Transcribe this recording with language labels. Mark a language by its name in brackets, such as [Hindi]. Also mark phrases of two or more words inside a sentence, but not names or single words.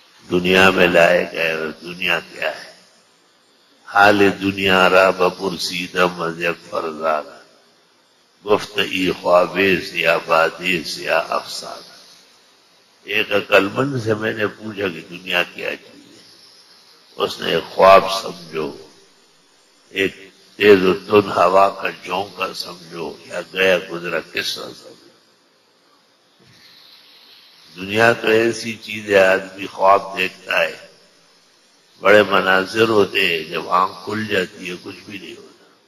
[Urdu] دنیا میں لائے گئے اور دنیا کیا ہے؟ [Persian] حال دنیا را بپرسیدم از یک فرزانہ، گفت ای خوابیز یا بادیز یا افسانہ۔ [Urdu] ایک عقل مند سے میں نے پوچھا کہ دنیا کیا چیز ہے؟ اس نے ایک خواب سمجھو، ایک تیز و تند ہوا کا جھونکا سمجھو، یا گیا گزرا قصہ سمجھو۔ دنیا تو ایسی چیز ہے، آدمی خواب دیکھتا ہے، بڑے مناظر ہوتے ہیں، جب آنکھ کھل جاتی ہے کچھ بھی نہیں ہوتا۔